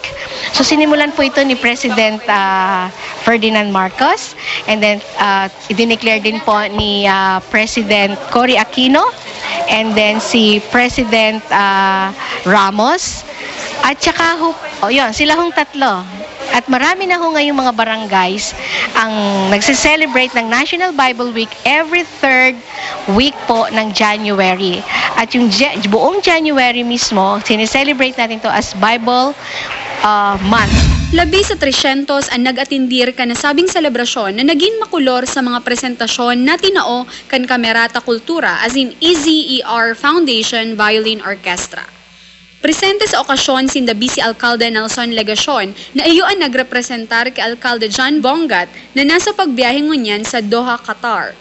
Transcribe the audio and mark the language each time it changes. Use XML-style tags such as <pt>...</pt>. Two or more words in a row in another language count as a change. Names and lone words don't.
<tl>So sinimulan po ito ni President Ferdinand Marcos,</tl> <en>and then</en> <tl>i-declare din po ni President Cory Aquino,</tl> <en>and then</en> <tl>si President Ramos, at saka yun, sila hong 3. At marami na ho ngayong mga barangays ang nagse-celebrate ng National Bible Week</tl> <en>every 3rd week</en> <tl>po ng January. At yung buong January mismo, sineselebrate natin to as Bible Month.</tl> <bik>Labi sa 300 ang nag-atindir ka nasabing selebrasyon na naging makulor sa mga presentasyon na tinao kan Kamerata Kultura as in EZER Foundation Violin Orchestra. Presente sa okasyon sinda Vice Alcalde Nelson Legacion na iyo ang nagrepresentar kay Alcalde John Bongat na nasa pagbiyahe ngunyan sa Doha, Qatar.</bik>